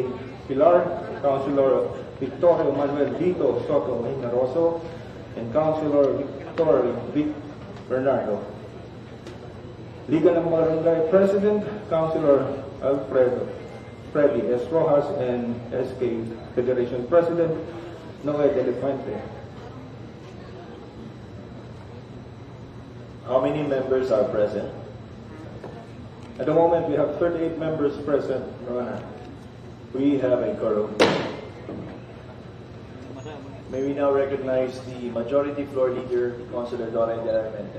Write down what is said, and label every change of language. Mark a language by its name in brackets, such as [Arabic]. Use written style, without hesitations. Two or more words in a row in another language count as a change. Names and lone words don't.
[English] Pilar, Councilor Victorio Manuel Vito Soto Inaroso, and Councilor Victor Vic Bernardo. Liga ng Barangay President, Councilor Alfredo Freddy S. Rojas, and SK Federation President Noe de la Fuente. How many members are present? At the moment, we have 38 members present, Your Honor. We have a quorum. May we now recognize the Majority Floor Leader, Councilor Dora Delarmente.